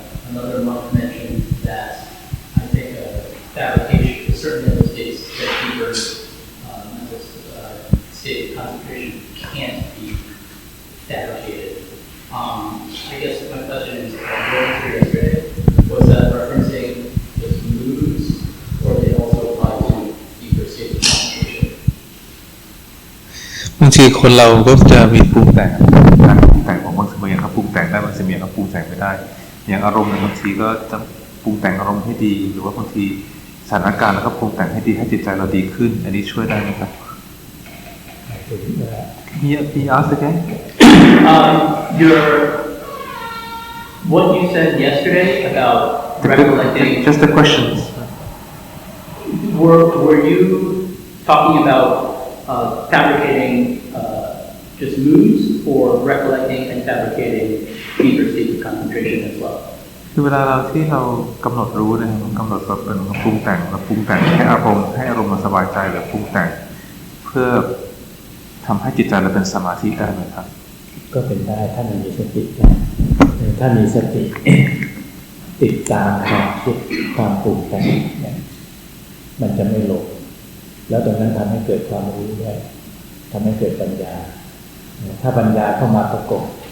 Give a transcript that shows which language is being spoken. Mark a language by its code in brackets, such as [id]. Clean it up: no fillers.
[en] Another monk mentioned that I think fabrication, certain mental states that deeper mental state of concentration can't be fabricated. I guess my question is, going through yesterday, was that referencing just moods, or did it also apply to deeper states of concentration? [th] บางที ทีคนเราก็จะมีปรุงแต่งการปรุงแต่งของบางสิ่งบางอย่างเขาปรุงแต่งได้บางสิ่งบางอย่างเขาปรุงแต่งไม่ได้อย่างอารมณ์บางทีก็จะปรุงแต่งอารมณ์ให้ดีหรือว่าบางทีสถานการณ์แล้วก็ปรุงแต่งให้ดีให้จิตใจเราดีขึ้นอันนี้ช่วยได้ไหมครับ [en] He asked again your what you said yesterday about recollecting just the questions were you talking about fabricating just moods or recollecting and fabricating deeper states of concentration as well [th] คือเวลาเราที่เรากำหนดรู้นะครับกำหนดแบบเป็นปรุงแต่งเราปรุงแต่งให้อารมณ์เราสบายใจหรือปรุงแต่งเพื่อทำให้จิตใจเราเป็นสมาธิได้ไหมครับ ก็เป็นได้ถ้ามันมีสตินะถ้ามีสติติดตามความคิดความปรุงแต่งเนี่ยมันจะไม่หลงแล้วตรงนั้นทำให้เกิดความรู้ด้วยทำให้เกิดปัญญาถ้าปัญญาเข้ามาประกบ